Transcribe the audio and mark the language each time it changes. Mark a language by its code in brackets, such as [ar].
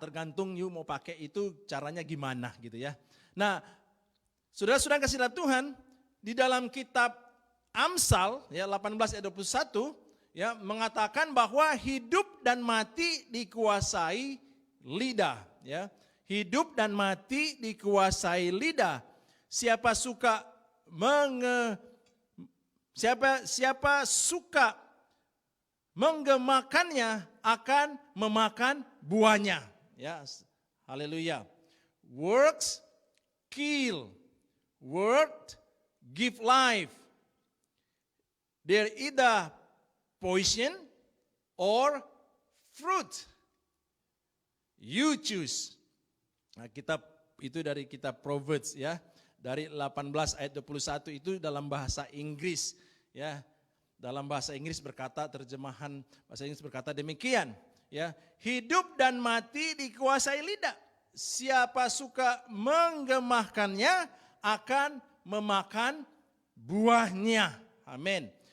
[id] Tergantung you mau pakai itu caranya gimana, gitu ya. Nah, saudara-saudara kasih dalam Tuhan, di dalam kitab Amsal ya 18 ayat 21 ya mengatakan bahwa hidup dan mati dikuasai lidah, ya. Hidup dan mati dikuasai lidah. Siapa suka menggemakannya akan memakan buahnya. Ya, haleluya. [en] Works kill, word give life. They're either poison or fruit. You choose. [id] Nah, kitab itu dari kitab Proverbs, ya. Dari 18 ayat 21 itu dalam bahasa Inggris, ya. Dalam bahasa Inggris berkata, terjemahan bahasa Inggris berkata demikian, ya. Hidup dan mati dikuasai lidah. Siapa suka menggemahkannya akan memakan buahnya. Amin.